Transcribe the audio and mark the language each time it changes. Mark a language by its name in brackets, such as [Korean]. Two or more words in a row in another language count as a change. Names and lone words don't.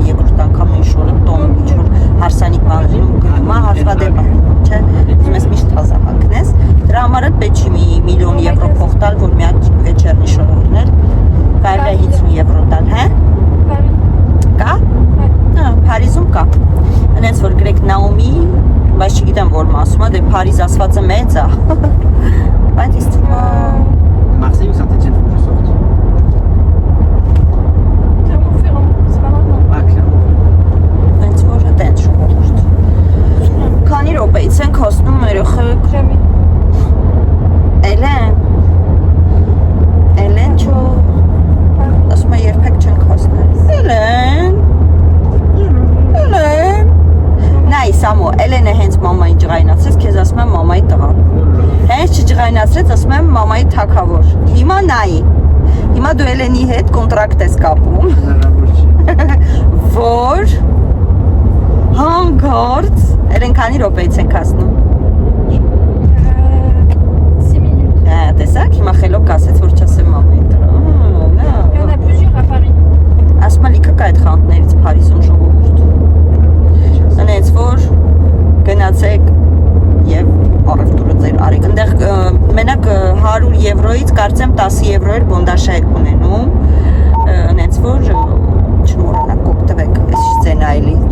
[Armenian] երկրորդ անգամ այն շորը տոնում ինչ որ հարսանիք մանրում գնում է հաշվադեպ է, չէ, ուզում ես միշտ թազա հագնես, դրա համար էլ պետք չի մի միլիոն եվրո փող տալ, որ մի հատ վեճերնի շոր առնել, կարելի է 50 եվրո տալ, հա։ Կա։ Հա, Փարիզում կա։ Հենց որ գրեք Նաոմի, բայց չգիտեմ որ մասում է, դե Փարիզ ասվածը մեծ է։ Բայց ես թվում է [French] Marseille ou Saint-Etienne, faut que je sorte. Clermont-Ferrand, c'est pas maintenant. Ah, Clermont. [Armenian] Հենց որը տենց ժողովուրդ։ Քանի րոպեից ենք հասնում երեխեք։ [French] Jamais. [Armenian] Էլեն չո։ Ասում է երբեք չենք հասնել։ Էլեն։ Նայ Սամո, Էլենը հենց մամային ջղայնացրեց, քեզ ասում եմ մամայի տղա։ Հենց չջղայնացրեց, ասում եմ մամայի թակավոր։ Հիմա նայի։ Հիմա դու Էլենի հետ կոնտրակտ ես կապում։ Որ հանգարց Էլեն քանի րոպեից ենք հասնում։ [French] 6 minutes. [Armenian] Հա, տեսակ, հիմա խելոք ասեց, որ չասեմ մամայի տղա։ [French] Il y en a plusieurs à Paris. [Armenian] Ասում է լիքը կա այդ խանութներից Փարիզում ժողովուրդ։ Հենց որ գնացեք եւ առևտուրը ձեր արեք։ Այնտեղ մենակ 100 եվրոից կարծեմ 10 եվրո էլ բոնդաշա եք ունենում։ Հենց որ չմոռանաք օգտվեք այս սցենայելի։